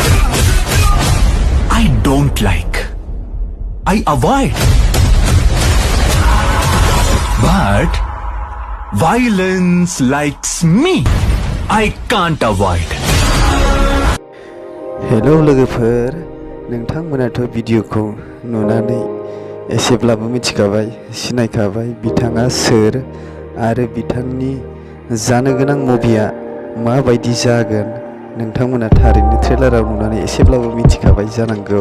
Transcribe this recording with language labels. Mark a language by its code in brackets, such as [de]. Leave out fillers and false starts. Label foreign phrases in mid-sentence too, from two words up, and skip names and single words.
[en] I don't like. I avoid. But violence likes me. I can't avoid. [brx] हेलौ लोगोफोर, नोंथांमोनाथ' भिडिअखौ नुनानै एसेब्लाबो मिथिखाबाय, सिनायखाबाय बिथाङा सोर आरो बिथांनि जानो गोनां मुभिया माबायदि जागोन। नोंथांमोना थारैनो ट्रेलाराव नुनानै एसेब्लाबो मिथिखाबाय जानांगौ।